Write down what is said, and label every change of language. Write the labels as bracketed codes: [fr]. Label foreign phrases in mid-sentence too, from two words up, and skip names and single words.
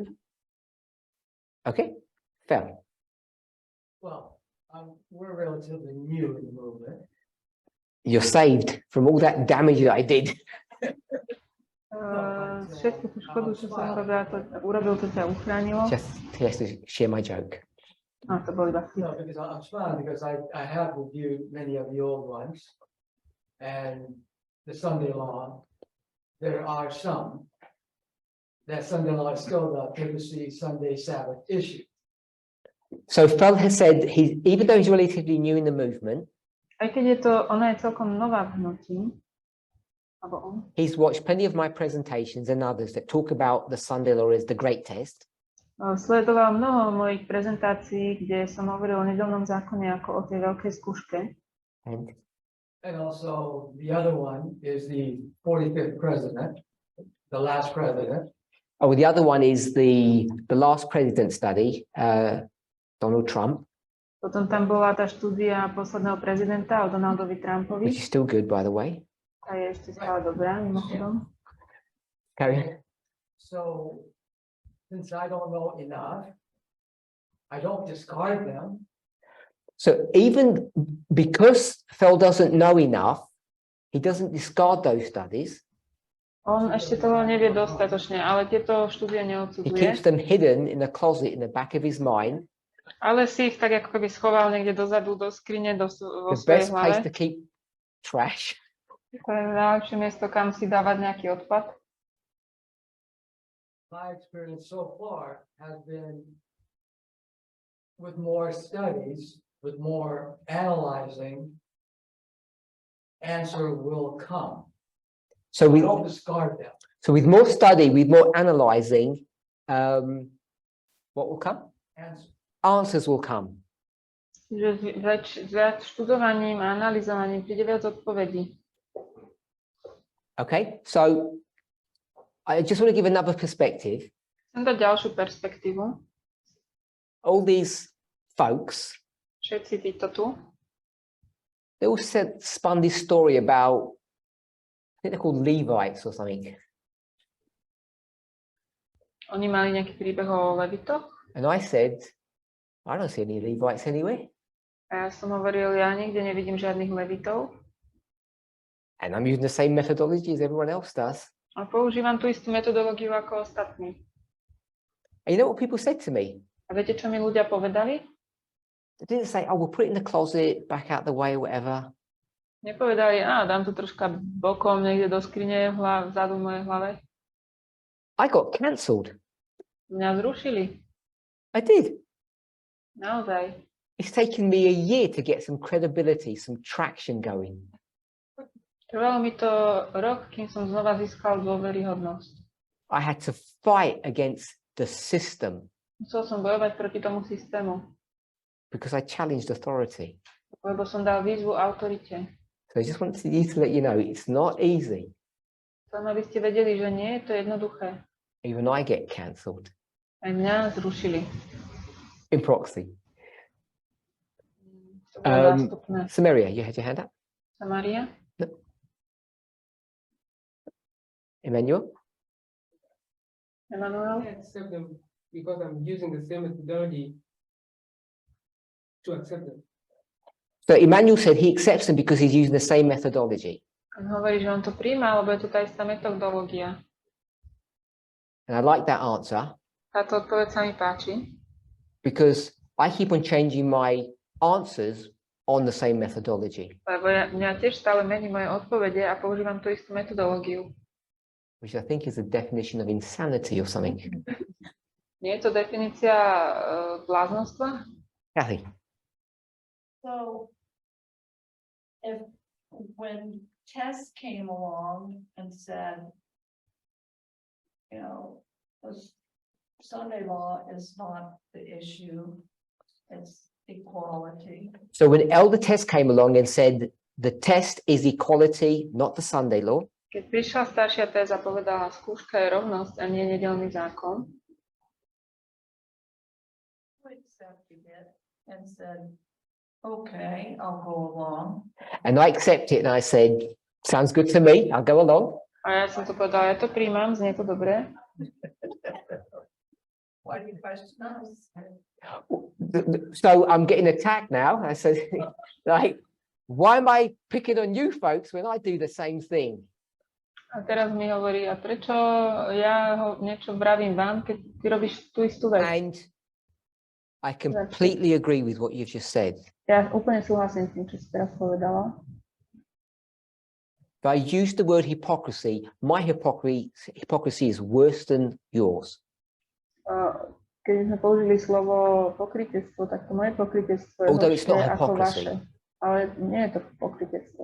[en] Okay, Phil. Well, we're relatively new in the movement. You're saved from all that damage that I did. [sk] Všetku tú škodu, čo som urobil, to ťa uchránilo. [en] Just to share my joke. [sk] No, to bol iba vtip. [en] No, because I'm smiling because I have reviewed many of the old ones. And the Sunday law, there are some that Sunday law is still the privacy Sunday Sabbath issue. So Phil has said even though he's relatively new in the movement, [sk] Aj keď je to, ona je celkom nová v hnutí, alebo on, [en] he's watched plenty of my presentations and others that talk about the Sunday law as the great test. [sk] sledoval mnoho mojich prezentácií, kde som hovoril o nedeľnom zákone ako o tej veľkej skúške. [en] And also the other one is the 45th president, the last president. Oh, the other one is the last president study, Donald Trump, [sk] Potom tam bola tá štúdia posledného prezidenta o Donaldovi Trumpovi. [en] which is still good, by the way. [sk] A je ešte stále dobrá, mimochodom. [en] Carry on. So since I don't know enough, I don't discard them. So even because Phil doesn't know enough, he doesn't discard those studies. [sk] On ešte toho nevie dostatočne, ale tieto štúdie [en] He [sk] neodsudzuje. [en] keeps them hidden in the closet in the back of his mind. [sk] Ale si ich tak ako keby schoval niekde dozadu do skrine vo [en] The [sk] svojej [en] best place [sk] hlave. [en] to keep trash. [sk] To je najlepšie miesto, kam si dávať nejaký odpad. [en] My experience so far has been with more studies, with more analyzing, answer will come. So we, Don't discard them. so with more study, with more analyzing, what will come? Answer. Answers will come. [sk] Že viac študovaním a analyzovaním príde viac odpovedí. [en] Okay, so I just want to give another perspective. [sk] Chcem dať ďalšiu perspektívu. [en] All these folks, [sk] Všetci títo tu. [en] they all spun this story about, I think they're called Levites or something. [sk] Oni mali nejaký príbeh o Levitoch. [en] And I said, I don't see any Levites anywhere. [sk] A ja som hovoril, ja nikde nevidím žiadnych Levitov. [en] And I'm using the same methodology as everyone else does. [sk] A používam tú istú metodológiu ako ostatní. [en] And you know what people said to me? [sk] A viete, čo mi ľudia povedali? [en] They didn't say, oh, we'll put it in the closet, back out the way, or whatever. [sk] Nepovedali, dám to troška bokom, niekde do skrine vzadu v mojej hlave. [en] I got cancelled. [sk] Mňa zrušili. [en] I did. [sk] Naozaj. [en] It's taken me a year to get some credibility, some traction going. [sk] Trvalo mi to rok, kým som znova získal dôveryhodnosť. [en] I had to fight against the system [sk] Musel som bojovať proti tomu systému, [en] because I challenged authority. [sk] lebo som dal výzvu autorite. [en] So I just wanted you to let you know it's not easy. [sk] Chcem, aby ste vedeli, že nie je to jednoduché. [en] Even I get cancelled [sk] Aj mňa zrušili. [en] in proxy. [sk] To bolo zástupné. [en] Samaria, you had your hand up? Samaria? Emmanuel? Emanuel? I accept them because I'm using the same methodology to accept them. So Emmanuel said he accepts them because he's using the same methodology. [sk] On hovorí, že on to príjma, lebo je to tá istá metodológia. [en] And I like that answer [sk] Táto odpoveď sa mi páči, [en] because I keep on changing my answers on the same methodology, [sk] lebo mňa tiež stále mení moje odpovede a používam tú istú metodológiu. [en] which I think is a definition of insanity or something. [sk] Nie je to definícia bláznostva? [en] Kathy? So if when Tess came along and said, you know, this Sunday law is not the issue, it's equality. So when Elder Tess came along and said the test is equality, not the Sunday law, [sk] Keď prišla staršia téza, povedala, skúška je rovnosť a nie nedeľný zákon. [en] I accepted it and said, okay, I'll go along. and I accepted it and I said, sounds good to me, I'll go along. [sk] A ja som to povedala, ja to príjmam, znie to dobre. [en] Why do you question us? So I'm getting attacked now. I said, like, why am I picking on you folks when I do the same thing? [sk] A teraz mi hovorí, a prečo ja niečo vravím vám, keď ty robíš tú istú vec? [en] And I completely agree with what you've just said. [sk] Ja úplne súhlasím s tým, čo si teraz povedala. [en] If I use the word hypocrisy, my hypocrisy is worse than yours. [sk] Keď sme použili slovo pokrytectvo, tak to moje pokrytectvo je [en] Although it's [sk] horšie [en] not [sk] ako [en] hypocrisy. [sk] vaše. Ale nie je to pokrytectvo.